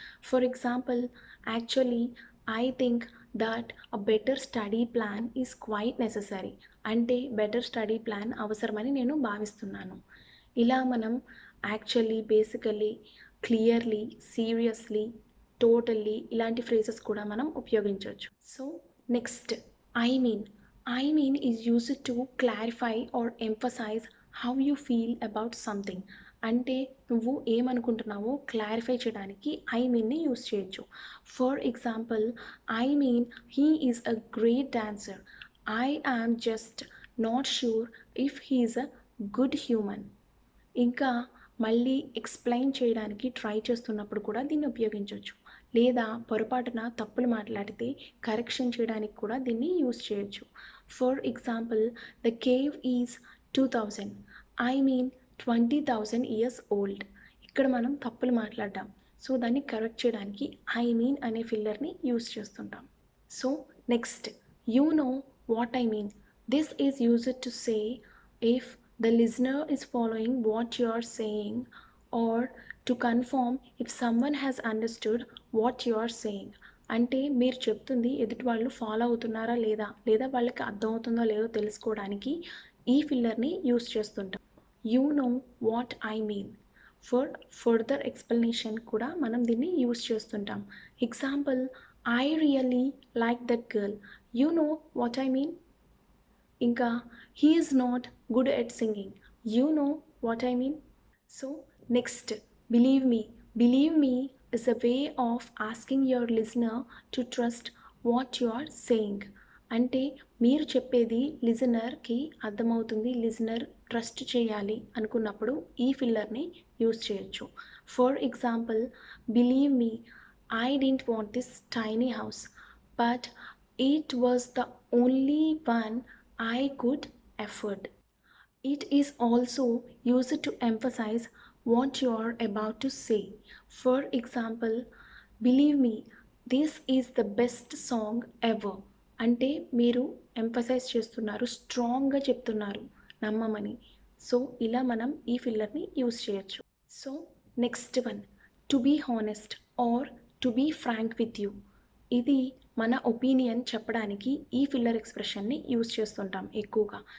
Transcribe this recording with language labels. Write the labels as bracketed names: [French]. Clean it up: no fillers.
[English] For example, actually I think that a better study plan is quite necessary. [Telugu] అంటే better study plan అవసరమని నేను భావిస్తున్నాను. ఇలా మనం actually, basically, clearly, seriously, totally ఇలాంటి ఫ్రేజెస్ కూడా మనం ఉపయోగించొచ్చు. [English] So, next I mean. I mean is used to clarify or emphasize how you feel about something. [Telugu] అంటే నువ్వు ఏమనుకుంటున్నావో క్లారిఫై చేయడానికి ఐ మీన్‌ని యూజ్ చేయొచ్చు. [English] For example, I mean he is a great dancer. I am just not sure if he is a good human. [Telugu] ఇంకా మళ్ళీ explain చేయడానికి try చేస్తున్నప్పుడు కూడా దీన్ని ఉపయోగించొచ్చు. లేదా పొరపాటున తప్పులు మాట్లాడితే కరెక్షన్ చేయడానికి కూడా దీన్ని యూజ్ చేయొచ్చు. [English] For example, the cave is 2000. I mean 20,000 years old. [Telugu] ఇక్కడ మనం తప్పులు మాట్లాడ్డాం. సో దాన్ని కరెక్ట్ చేయడానికి ఐ మీన్ అనే ఫిల్లర్‌ని యూజ్ చేస్తుంటాం. [English] So next, you know what I mean. This is used to say if the listener is following what you are saying, or to confirm if someone has understood what you are saying. [Telugu] అంటే మీరు చెప్తుంది ఎదుటి వాళ్ళు follow అవుతున్నారా లేదా, లేదా వాళ్ళకి అర్థమవుతుందో లేదో తెలుసుకోవడానికి ఈ ఫిల్లర్ని యూస్ చేస్తుంటాం. [English] You know what I mean. For further explanation [Telugu] కూడా మనం దీన్ని యూస్ చేస్తుంటాం. [English] Example, I really like that girl. You know what I mean. ఇంకా he is not good at singing. You know what I mean. So next, believe me. Believe me is a way of asking your listener to trust what you are saying. [Telugu] అంటే మీరు చెప్పేది లిజనర్కి అర్థమవుతుంది, listener trust చేయాలి అనుకున్నప్పుడు ఈ ఫిల్లర్ని use చేయొచ్చు. [English] For example, believe me, I don't want this tiny house, but it was the only one I could afford. It is also used to emphasize what you are about to say. For example, believe me, this is the best song ever. [Telugu] అంటే మీరు emphasize చేస్తున్నారు, స్ట్రాంగ్గా చెప్తున్నారు, నమ్మమని. So ఇలా మనం ఈ ఫిల్లర్ని use చేయొచ్చు. [English] So next one, to be honest or to be frank with you. [Telugu] ఇది మన ఒపీనియన్ చెప్పడానికి ఈ ఫిల్లర్ ఎక్స్ప్రెషన్ని యూజ్ చేస్తుంటాం ఎక్కువగా.